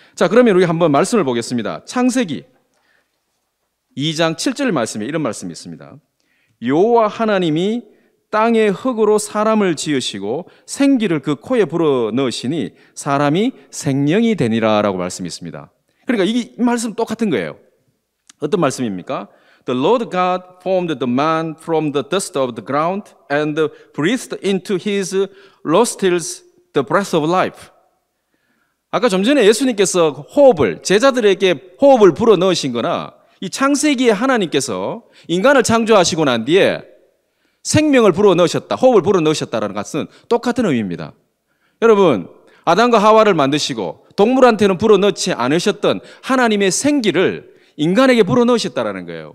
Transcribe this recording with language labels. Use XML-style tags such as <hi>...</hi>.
<ko>자, 그러면 우리 한번 말씀을 보겠습니다. 창세기 2장 7절 말씀에 이런 말씀이 있습니다. 여호와 하나님이 땅의 흙으로 사람을 지으시고 생기를 그 코에 불어넣으시니 사람이 생명이 되니라 라고 말씀이 있습니다. 그러니까 이 말씀 똑같은 거예요. 어떤 말씀입니까?</ko> <en>The Lord God formed the man from the dust of the ground and breathed into his nostrils the breath of life.</en> <ko>아까 좀 전에 예수님께서 제자들에게 호흡을 불어넣으신 거나 이 창세기에 하나님께서 인간을 창조하시고 난 뒤에 생명을 불어넣으셨다, 호흡을 불어넣으셨다는 것은 똑같은 의미입니다. 여러분, 아담과 하와를 만드시고 동물한테는 불어넣지 않으셨던 하나님의 생기를 인간에게 불어넣으셨다는 거예요.</ko>